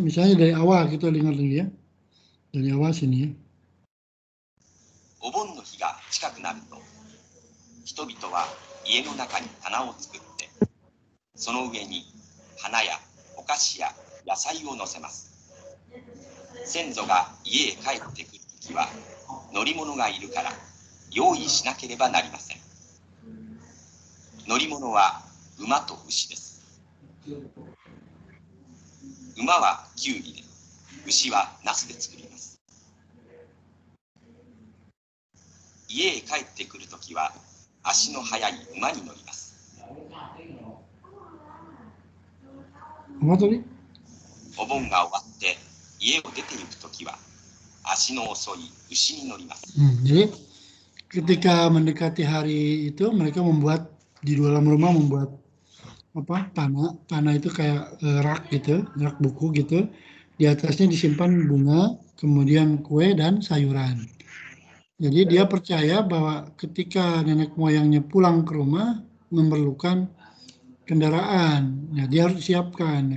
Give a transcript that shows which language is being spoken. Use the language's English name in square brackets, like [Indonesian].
[Indonesian] Misalnya dari awal kita dengar dulu ya, dari awal sini ya. [Japanese] Obon no hi ga chikaku naru to, hitobito wa ie no naka ni tana o tsukutte, sono ue ni hana yaお菓子や野菜を乗せます。先祖が家へ帰ってくるときは乗り物がいるから用意しなければなりません。乗り物は馬と牛です。馬はきゅうりで、牛はナスで作ります。家へ帰ってくるときは足の速い馬に乗ります。お盆が終わって家を出て行くときは足の遅い牛に乗ります。 [Indonesian] Jadi ketika mendekati hari itu mereka membuat di dalam rumah membuat tanah itu kayak rak gitu, rak buku gitu. Di atasnya disimpan bunga, kemudian kue dan sayuran. Jadi dia percaya bahwa ketika nenek moyangnya pulang ke rumah memerlukan kendaraan, ya dia harus siapkan.